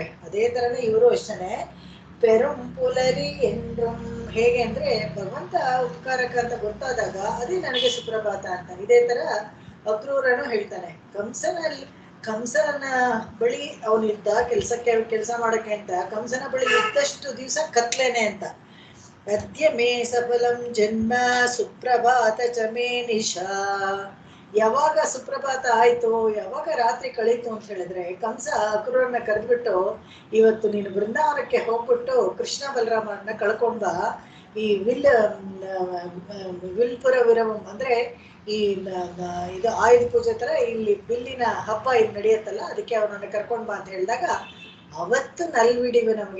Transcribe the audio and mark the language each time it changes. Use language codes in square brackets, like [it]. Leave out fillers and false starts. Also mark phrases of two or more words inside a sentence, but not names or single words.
[kn] ಅದೇ ತರನೇ ಇವರು ಅಷ್ಟೇ [ta] பெரும் புலரி என்றும். [kn] ಹೇಗೆ ಅಂದ್ರೆ ಭಗವಂತ ಉಪಕಾರಕ ಅಂತ ಗೊತ್ತಾದಾಗ ಅದೇ ನನಗೆ ಸುಪ್ರಭಾತ ಅಂತ. ಇದೇ ತರ ಅಕ್ರೂರನು ಹೇಳ್ತಾನೆ, ಕಂಸನ ಬಳಿ ಅವನಿದ್ದ ಕೆಲಸ ಮಾಡಕ್ಕೆ ಅಂತ ಕಂಸನ ಬಳಿ ಇದ್ದಷ್ಟು ದಿವಸ ಕತ್ಲೇನೆ ಅಂತ. [sa] ಅದ್ಯ ಮೇ ಸಫಲಂ ಜನ್ಮ ಸುಪ್ರಭಾತ ಚ ಮೇ ನಿಶಾ. [kn] ಯಾವಾಗ ಸುಪ್ರಭಾತ ಆಯ್ತು, ಯಾವಾಗ ರಾತ್ರಿ ಕಳೀತು ಅಂತ ಹೇಳಿದ್ರೆ ಕಂಸ ಅಕ್ರೂರನ್ನ ಕರೆದ್ಬಿಟ್ಟು, ಇವತ್ತು ನೀನು ಬೃಂದಾವನಕ್ಕೆ ಹೋಗ್ಬಿಟ್ಟು ಕೃಷ್ಣ ಬಲರಾಮನ್ನ ಕಳ್ಕೊಂಡ ಈ [ta] வில்புர விரவம் [kn] ಅಂದ್ರೆ ಈ ಇದು ಆಯುಧ ಪೂಜೆ ತರ ಇಲ್ಲಿ ಬಿಲ್ಲಿನ ಹಬ್ಬ ಇದು ನಡೆಯುತ್ತಲ್ಲ, ಅದಕ್ಕೆ ಅವನನ್ನ ಕರ್ಕೊಂಡ್ ಬಾ ಅಂತ ಹೇಳಿದಾಗ ಅವತ್ತು ನಲ್ವಿಡಿವೆ ನಮ್ಗೆ.